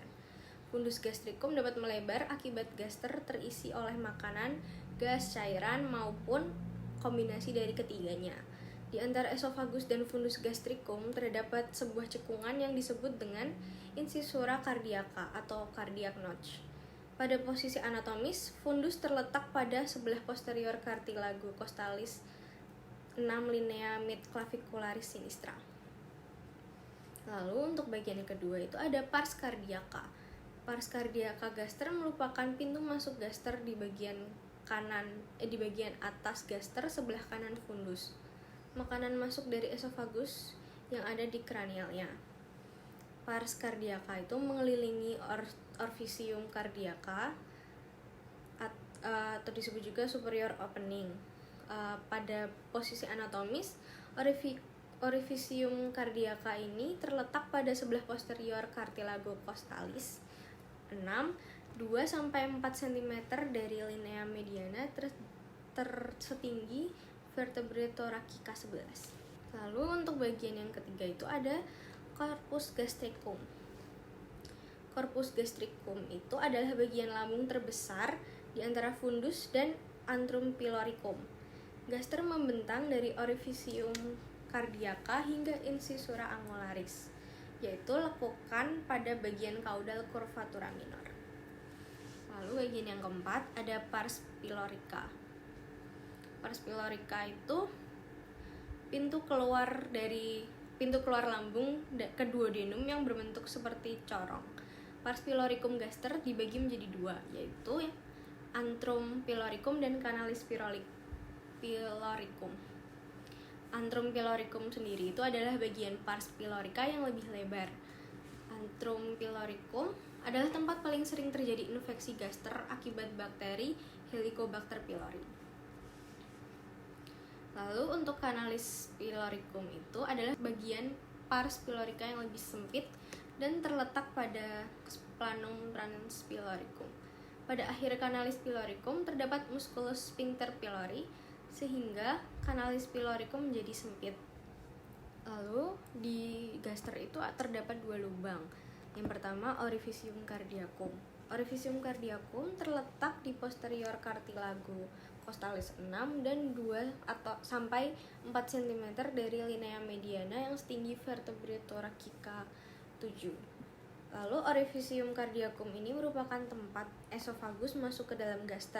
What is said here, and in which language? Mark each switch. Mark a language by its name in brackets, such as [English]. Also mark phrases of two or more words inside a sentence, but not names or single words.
[Indonesian] Fundus gastricum dapat melebar akibat gaster terisi oleh makanan, gas, cairan, maupun kombinasi dari ketiganya. Di antara esofagus dan fundus gastricum terdapat sebuah cekungan yang disebut dengan incisura cardiaca atau [English] cardiac notch. [Indonesian] Pada posisi anatomis, fundus terletak pada sebelah posterior cartilago costalis 6 linea mid clavicularis sinistra. Lalu untuk bagian yang kedua itu ada pars cardiaca. Pars cardiaca gaster merupakan pintu masuk gaster di bagian atas gaster sebelah kanan fundus. makanan masuk dari esofagus yang ada di kranialnya. Pars cardiaca itu mengelilingi orficium cardiaca atau disebut juga [English] superior opening. [Indonesian] Pada posisi anatomis, orficium cardiaca ini terletak pada sebelah posterior cartilago costalis 6, 2-4 cm dari linea mediana tersetinggi vertebrae thoracica 11. Lalu untuk bagian yang ketiga itu ada corpus gastricum. Corpus gastricum itu adalah bagian lambung terbesar di antara fundus dan antrum pyloricum. Gaster membentang dari orificium cardiaca hingga incisura angularis, yaitu lekukan pada bagian caudal curvatura minor. Lalu bagian yang keempat ada pars pylorica. Pars pylorica itu pintu keluar lambung ke duodenum yang berbentuk seperti corong. Pars pyloricum gaster dibagi menjadi dua, yaitu antrum pyloricum dan canalis pyloricum. Antrum pyloricum sendiri itu adalah bagian pars pylorica yang lebih lebar. Antrum pyloricum adalah tempat paling sering terjadi infeksi gaster akibat bakteri Helicobacter pylori. Lalu untuk canalis pyloricum itu adalah bagian pars pylorica yang lebih sempit dan terletak pada planum transpyloricum. Pada akhir canalis pyloricum terdapat musculus sphincter pylori sehingga canalis pyloricum menjadi sempit. Lalu di gaster itu terdapat dua lubang. Yang pertama orificium cardiacum. Orificium cardiacum terletak di posterior cartilago costalis 6 dan 2-4 cm dari linea mediana yang setinggi vertebrae thoracica 7. Lalu orificium cardiacum ini merupakan tempat esofagus masuk ke dalam gaster.